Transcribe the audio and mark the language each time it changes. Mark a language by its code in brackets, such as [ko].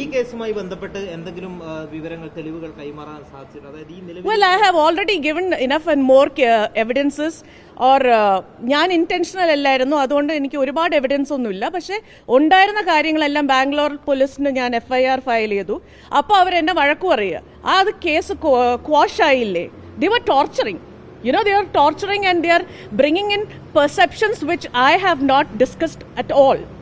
[ml] കേസുമായി ബന്ധപ്പെട്ട് എന്തെങ്കിലും വിവരങ്ങൾ തെളിവുകൾ കൈമാറാൻ സാധിച്ചിട്ടുണ്ട്? [en] Well, I have already given enough and more evidences. [ml] Or ഞാൻ ഇൻറ്റൻഷണൽ അല്ലായിരുന്നു, അതുകൊണ്ട് എനിക്ക് ഒരുപാട് എവിഡൻസ് ഒന്നുമില്ല. പക്ഷേ ഉണ്ടായിരുന്ന കാര്യങ്ങളെല്ലാം ബാംഗ്ലൂർ പോലീസിന് ഞാൻ FIR ഫയൽ ചെയ്തു. അപ്പോൾ അവരെന്നെ വഴക്കു പറയുക, അത് കേസ് ക്വാഷ് ആയില്ലേ. [en] They were torturing. You know, they are torturing and they are bringing in perceptions which I have not discussed at all.